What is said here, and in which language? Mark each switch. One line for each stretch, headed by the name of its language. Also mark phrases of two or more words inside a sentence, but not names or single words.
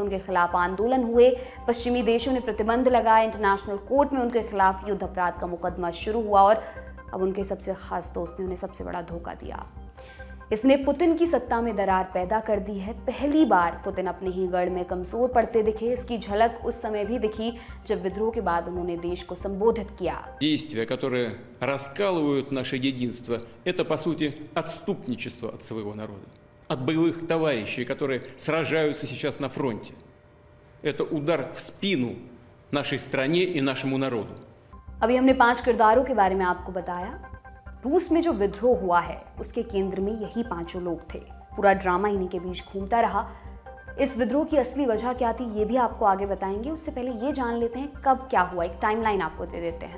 Hindi: उनके खिलाफ आंदोलन हुए, पश्चिमी देशों ने प्रतिबंध लगाए,
English: international court
Hindi: में उनके खिलाफ युद्ध अपराध का मुकदमा शुरू हुआ और अब उनके सबसे खास दोस्त ने उन्हें सबसे बड़ा धोखा दिया। इसने पुतिन की सत्ता में दरार पैदा कर दी है। पहली बार पुतिन अपने ही गढ़ में कमजोर पड़ते दिखे। इसकी झलक उस समय भी दिखी जब विद्रोह के बाद उन्होंने देश को संबोधित किया।
Russian: Действия, которые раскалывают наше единство, это по сути отступничество от своего народа, от боевых товарищей, которые сражаются сейчас на фронте. Это удар в спину нашей стране и нашему народу.
Hindi: अभी हमने 5 किरदारों के बारे में आपको बताया। रूस में जो विद्रोह हुआ है उसके केंद्र में यही 5 लोग थे। पूरा ड्रामा इन्हीं के बीच घूमता रहा। इस विद्रोह की असली वजह क्या थी ये भी आपको आगे बताएंगे। उससे पहले ये जान लेते हैं कब क्या हुआ, एक टाइमलाइन आपको दे देते हैं।